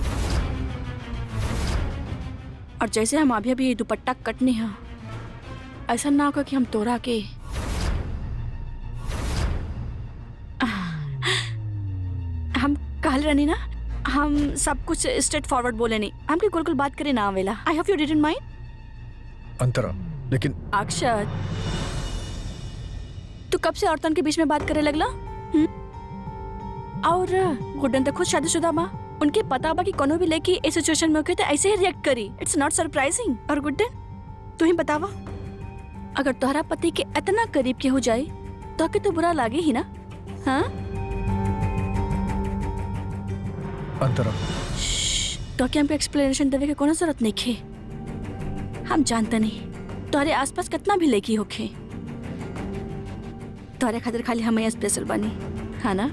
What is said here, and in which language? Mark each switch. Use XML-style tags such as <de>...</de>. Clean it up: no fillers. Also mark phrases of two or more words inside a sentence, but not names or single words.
<bho>और जैसे हम अभी अभी दुपट्टा कटनी है, ऐसा ना होगा कि हम तोरा के हम कहल रहनी ना, हम सब कुछ</bho> <en>straight forward</en> <bho>बोले नहीं, हमके गोल गोल बात करे ना आवेला।</bho> <en>I hope you didn't mind.</en> <bho>अंतरा, लेकिन अक्षत, तू कब से औरतन के बीच में बात करे लगला? और गुड्डन तो खुद शादीशुदा बा, उनके पता बा कि कोनो भी लड़की इस सिचुएशन में होके तो ऐसे ही रिएक्ट करी।</bho> <en>It's not surprising.</en> <bho>और गुड्डन, तू ही बतावा, अगर तोहरा पति के इतना करीब के हो जाए तो के तो बुरा लागे ही ना? हाँ, अंतरा, तो क्या हमको एक्सप्लेनेशन देवे के कोनो जरूरत नहीं खे। हम जानते नहीं तोहरे आसपास कितना भी लड़की होखे, तोहरे खातिर खाली हम स्पेशल बनी, है ना?</bho>